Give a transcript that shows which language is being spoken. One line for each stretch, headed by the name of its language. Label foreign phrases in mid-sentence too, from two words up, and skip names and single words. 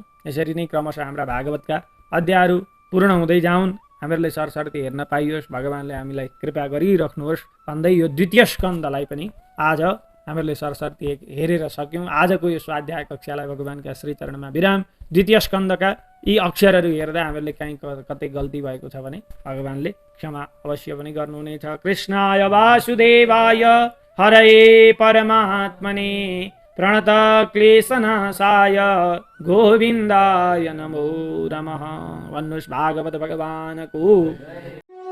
Nepali: यसरी नै क्रमशः हाम्रा भागवतका अध्यायहरू पूर्ण हुँदै जाउन्, हामीहरूले सरसर्ती हेर्न पाइयोस्, भगवानले हामीलाई कृपा गरिराख्नुहोस् भन्दै यो द्वितीय स्कन्धलाई पनि आज हामीहरूले सरसर्ती हेरेर सक्यौँ। आजको यो स्वाध्याय कक्षालाई भगवानका श्रीचरणमा विराम। द्वितीय स्कन्धका यी अक्षरहरू हेर्दा हामीहरूले कहीँ कतै गल्ती भएको छ भने भगवानले क्षमा अवश्य पनि गर्नुहुनेछ।
Sanskrit: कृष्णाय वासुदेवाय हरये परमात्मने प्रणत क्लेशनाशाय गोविन्दाय नमो नमः।
Nepali: भन्नुहोस् भागवत भगवानको